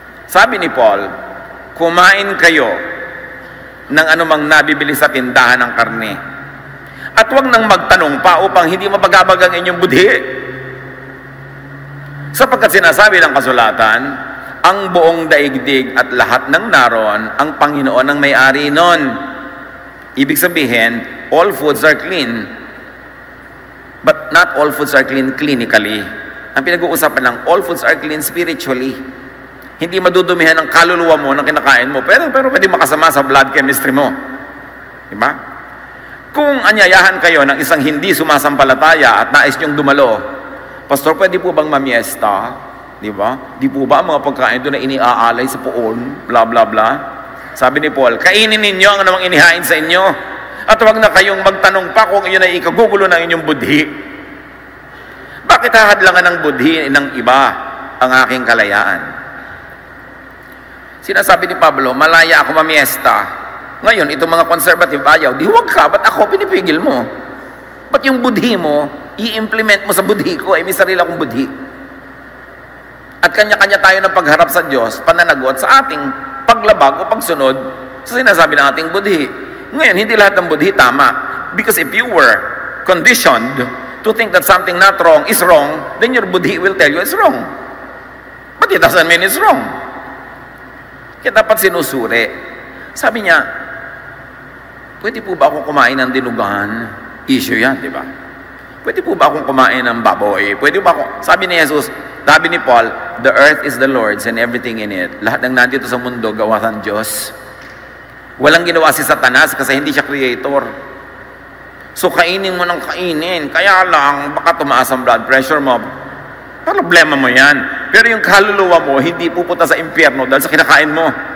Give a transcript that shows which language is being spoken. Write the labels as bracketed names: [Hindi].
[Filipino] Sabi ni Paul, kumain kayo ng anumang nabibili sa tindahan ng karne. At huwag nang magtanong pa upang hindi mapagabag ang inyong budhi. Sapagkat sinasabi ng kasulatan, ang buong daigdig at lahat ng naroon, ang Panginoon ang may-ari nun. Ibig sabihin, [English] all foods are clean. But not all foods are clean clinically. [Filipino] Ang pinag-uusapan ng [English] all foods are clean spiritually. [Filipino] Hindi madudumihan ang kaluluwa mo ng kinakain mo, pero pwede makasama sa blood chemistry mo. Diba? Kung anyayahan kayo ng isang hindi sumasampalataya at nais niyong dumalo, Pastor, pwede po bang mamiesta? Diba? Di po ba ang mga pagkain doon na iniaalay sa poon? Bla bla bla. Sabi ni Paul, kainin ninyo ang anumang inihain sa inyo. At huwag na kayong magtanong pa kung iyon ay ikagugulo ng inyong budhi. Bakit hahadlangan ng budhi ng iba ang aking kalayaan? Sinasabi ni Pablo, malaya ako mamiesta. Ngayon, itong mga conservative ayaw, di huwag ka, ba't ako pinipigil mo? Ba't yung budhi mo, i-implement mo sa budhi ko, may sarili akong budhi. At kanya-kanya tayo ng pagharap sa Diyos, pananagot sa ating paglabag o pagsunod sa sinasabi ng ating budhi. Ngayon, hindi lahat ng budhi tama. [English] Because if you were conditioned to think that something not wrong is wrong, then your budhi will tell you it's wrong. But it doesn't mean it's wrong. [Filipino] Kaya dapat sinusuri. Sabi niya, pwede po ba akong kumain ng dinugahan? Issue yan, di ba? Pwede po ba akong kumain ng baboy? Pwede ba akong, sabi ni Jesus, sabi ni Paul, [English] the earth is the Lord's and everything in it. [Filipino] Lahat ng nandito sa mundo, gawa ng Diyos. Walang ginawa si Satanas kasi hindi siya creator. So, kainin mo ng kainin. Kaya lang, baka tumaas ang blood pressure mo. Problema mo yan. Pero yung kaluluwa mo, hindi pupunta sa impyerno dahil sa kinakain mo.